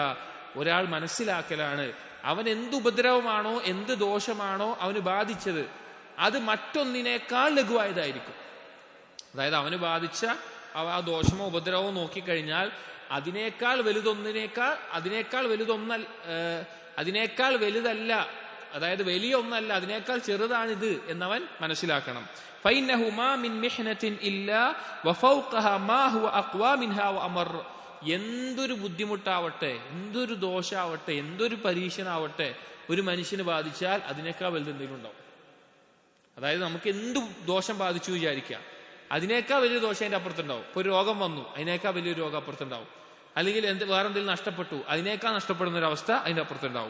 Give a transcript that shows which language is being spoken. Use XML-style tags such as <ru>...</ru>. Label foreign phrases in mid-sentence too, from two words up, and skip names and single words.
<ml>ഒരാൾ മനസ്സിലാക്കലാണ് അവൻ എന്ത് ഉപദ്രവമാണോ എന്ത് ദോഷമാണോ അവന് ബാധിച്ചത് അത് മറ്റൊന്നിനേക്കാൾ ലഘുവായതായിരിക്കും. അതായത് അവന് ബാധിച്ച ആ ദോഷമോ ഉപദ്രവമോ നോക്കിക്കഴിഞ്ഞാൽ അതിനേക്കാൾ വലുതല്ല, അതായത് വലിയ ഒന്നല്ല, അതിനേക്കാൾ ചെറുതാണിത് എന്നവൻ മനസ്സിലാക്കണം.</ml> <ar>فإنه ما من محنة إلا وفوقها ما هو أقوى منها وأمر.</ar> <ml>എന്തൊരു ബുദ്ധിമുട്ടാവട്ടെ, എന്തൊരു ദോഷാവട്ടെ, എന്തൊരു പരീക്ഷണാവട്ടെ ഒരു മനുഷ്യന് ബാധിച്ചാൽ അതിനേക്കാൾ വലുതെന്തെങ്കിലും ഉണ്ടാവും. അതായത് നമുക്ക് എന്ത് ദോഷം ബാധിച്ചു വിചാരിക്കുക, അതിനേക്കാൾ വലിയ ദോഷം അതിന്റെ അപ്പുറത്തുണ്ടാവും. ഇപ്പൊ ഒരു രോഗം വന്നു, അതിനേക്കാൾ വലിയൊരു രോഗം അപ്പുറത്തുണ്ടാവും. അല്ലെങ്കിൽ വേറെന്തെങ്കിലും നഷ്ടപ്പെട്ടു, അതിനേക്കാൾ നഷ്ടപ്പെടുന്ന ഒരു അവസ്ഥ അതിന്റെ അപ്പുറത്തുണ്ടാവും.</ml>